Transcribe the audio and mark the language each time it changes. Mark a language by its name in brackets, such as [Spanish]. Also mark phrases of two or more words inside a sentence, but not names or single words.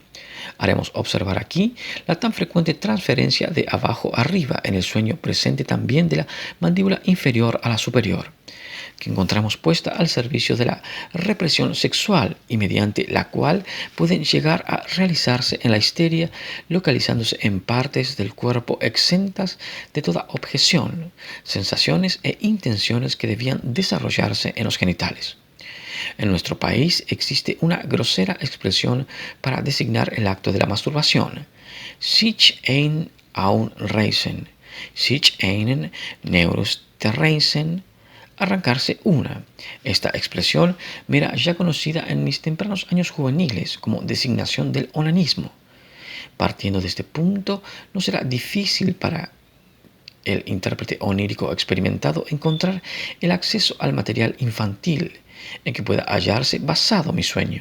[Spanish] Haremos observar aquí la tan frecuente transferencia de abajo arriba en el sueño presente también de la mandíbula inferior a la superior, que encontramos puesta al servicio de la represión sexual y mediante la cual pueden llegar a realizarse en la histeria, localizándose en partes del cuerpo exentas de toda objeción, sensaciones e intenciones que debían desarrollarse en los genitales. En nuestro país existe una grosera expresión para designar el acto de la masturbación: [German] sich ein Ausreißen, sich einen Neurosterreißen, [Spanish] arrancarse una. Esta expresión me era ya conocida en mis tempranos años juveniles como designación del onanismo. Partiendo de este punto, no será difícil para el intérprete onírico experimentado encontrar el acceso al material infantil en que pueda hallarse basado mi sueño.